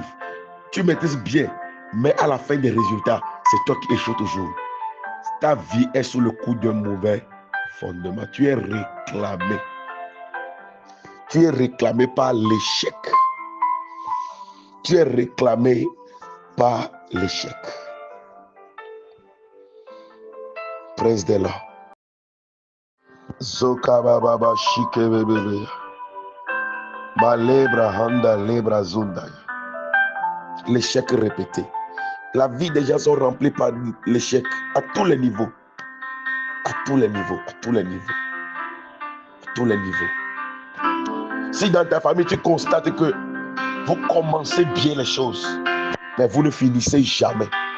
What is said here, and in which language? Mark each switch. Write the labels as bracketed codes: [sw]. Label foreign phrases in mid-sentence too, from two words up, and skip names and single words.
[fr] Tu maîtrises bien, mais à la fin des résultats, c'est toi qui échoues toujours. Ta vie est sous le coup d'un mauvais fondement. Tu es réclamé. Tu es réclamé par l'échec. Tu es réclamé par l'échec. [en] Praise the Lord. Zokababa shikebebe. Malebra handa lebra zunda. [fr] L'échec répété. La vie des gens sont remplis par l'échec à tous les niveaux. À tous les niveaux. À tous les niveaux. À tous les niveaux. Si dans ta famille tu constates que vous commencez bien les choses, mais vous ne finissez jamais.